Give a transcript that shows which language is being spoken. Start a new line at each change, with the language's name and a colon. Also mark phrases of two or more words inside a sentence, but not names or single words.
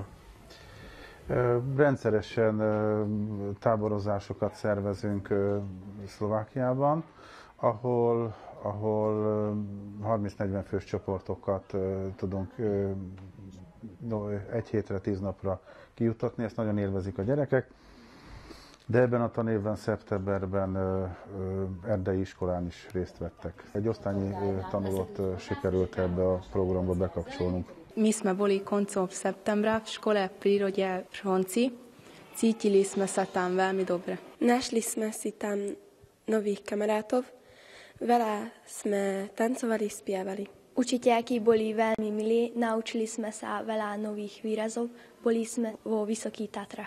Hungarian: Rendszeresen táborozásokat szervezünk Szlovákiában, ahol 30-40 fős csoportokat tudunk egy hétre, 10 napra kijutatni, ezt nagyon élvezik a gyerekek. De ebben a tanévben, szeptemberben erdei iskolán is részt vettek. Egy osztályi tanulót sikerült ebbe a programba bekapcsolnunk.
Slovak: My sme boli koncom septembra v škole prírode v Hronci. Cítili sme sa tam veľmi dobre. Našli sme si tam nových kamarátov. Veľa sme tancovali, spievali. Učiteľky boli veľmi milí, naučili sme sa veľa nových výrazov, boli sme vo Vysokých Tatrách.